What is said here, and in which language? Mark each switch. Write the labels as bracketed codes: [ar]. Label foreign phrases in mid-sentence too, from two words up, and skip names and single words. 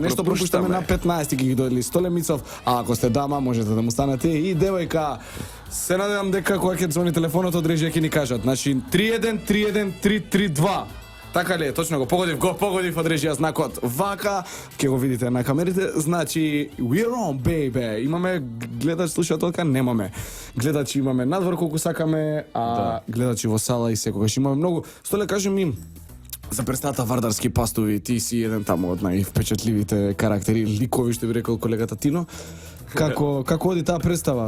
[mk] Нешто пропуштаме на 15 ги додели Столе Мицов, а ако сте дама можете да му станете и девојка. Се надевам дека кога ќе звони телефонот од режија ќе ни кажат. Значи 31-332. Така ли е, точно го погодив од режија знакот. Вака, ќе го видите на камерите. Значи, [en] we're on, baby. [mk] Имаме гледач, слушателка? Немаме. Гледачи имаме надвор колку сакаме, а гледачи во сала и секогаш имаме многу. Столе, кажи ми, за представата Вардарски пастови, ти си еден таму од највпечатливите карактери, ликови, што би рекол колегата Тино. Како оди таа представа?